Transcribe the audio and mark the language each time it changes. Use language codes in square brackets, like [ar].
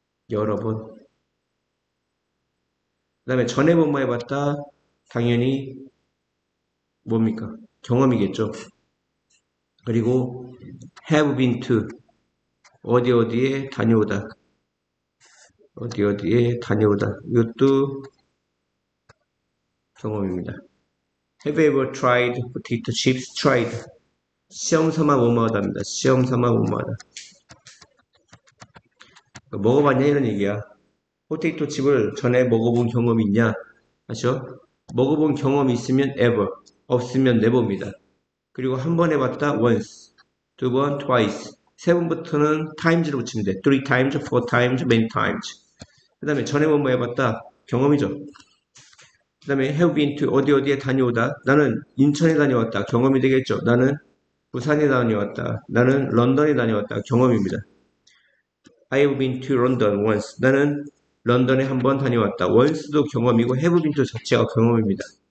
[ko] 여러 번 그 다음에 전에 뭐뭐 해봤다 당연히 뭡니까 경험이겠죠 그리고 have been to 어디에 다녀오다 어디에 다녀오다 이것도 경험입니다. [en] Have you ever tried potato chips? Tried. [ko] 시험 삼아 뭐뭐하다입니다. 시험 삼아 뭐뭐하다. 먹어봤냐 이런 얘기야. 포테이토 칩을 전에 먹어본 경험이 있냐? 아시죠? 먹어본 경험이 있으면 ever, 없으면 never입니다. 그리고 한 번 해봤다 once, 두 번 twice, 세 번부터는 times로 붙이면 돼. [en] three times, four times, many times. [ko] 그 다음에 전에 뭐뭐 해봤다 경험이죠. 그 다음에 have been to 어디 어디에 다녀오다. 나는 인천에 다녀왔다. 경험이 되겠죠. 나는 부산에 다녀왔다. 나는 런던에 다녀왔다. 경험입니다. [en] I've been to London once. [ko] 나는 런던에 한 번 다녀왔다. once도 경험이고 have been to 자체가 경험입니다.